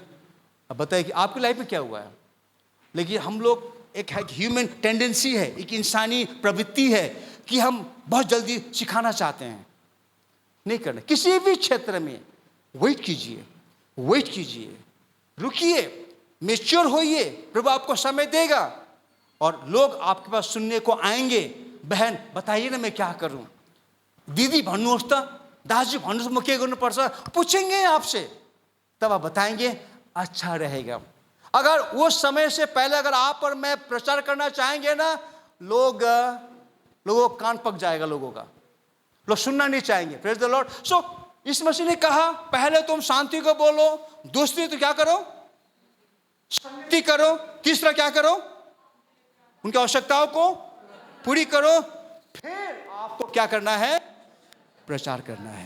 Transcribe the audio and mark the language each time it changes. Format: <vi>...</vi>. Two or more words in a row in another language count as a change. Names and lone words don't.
<hi>अब बताइए कि आपकी लाइफ में क्या हुआ है। लेकिन हम लोग एक</hi> <en>human tendency</en> <hi>है, एक इंसानी प्रवृत्ति है कि हम बहुत जल्दी सिखाना चाहते हैं। नहीं करना। किसी भी क्षेत्र में वेट कीजिए, वेट कीजिए, रुकिए, मैच्योर होइए, प्रभु आपको समय देगा और लोग आपके पास सुनने को आएंगे। बहन बताइए ना मैं क्या करूं,</hi> <ne>दिदी भन्नुहोस् त, दाजु भन्नुहोस् म के गर्नुपर्छ,</ne> <hi>पूछेंगे आपसे, तब आप बताएंगे, अच्छा रहेगा। अगर वो समय से पहले अगर आप और मैं प्रचार करना चाहेंगे ना, लोगों कान पक जाएगा, लोगों का, लोग सुनना नहीं चाहेंगे।</hi> <en>Praise the Lord.</en> <hi>सो इस मसीह ने कहा पहले तुम शांति को बोलो, दूसरी तो क्या करो, शांति करो, तीसरा क्या करो, उनकी आवश्यकताओं को पूरी करो, फिर आपको क्या करना है, प्रचार करना है।</hi>